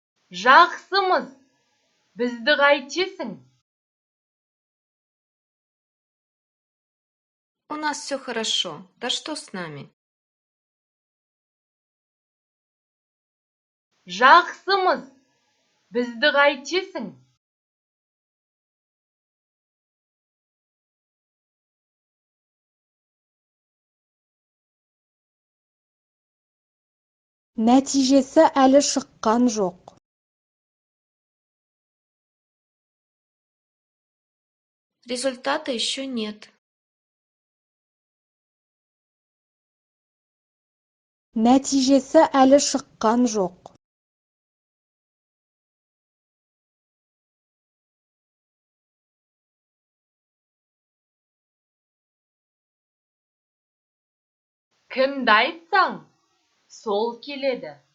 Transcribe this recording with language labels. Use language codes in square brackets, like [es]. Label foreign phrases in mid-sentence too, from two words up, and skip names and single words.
[kk] Жақсымыз, бізді қайтесің? [ru] У нас все хорошо. Да что с нами? [kk] Жақсымыз, бізді қайтесің? Нәтижесі әлі шыққан жоқ. [ru] Результата еще нет. [kk] Нәтижесі әлі шыққан жоқ. Кімді айтсаң, сол келеді.